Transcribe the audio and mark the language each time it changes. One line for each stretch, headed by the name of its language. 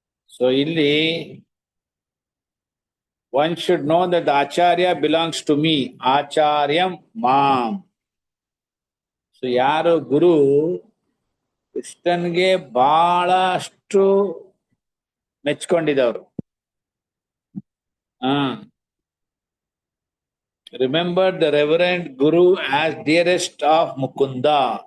English: So ಇಲ್ಲಿ one should know that the acharya belongs to me.
Sanskrit: Acharyam mam.
Kannada: So ಯಾರು ಗುರು ಕೃಷ್ಣನ್ಗೆ ಬಹಳಷ್ಟು ಮೆಚ್ಕೊಂಡಿದವರು.
English: Remember the reverend Guru as dearest of Mukunda.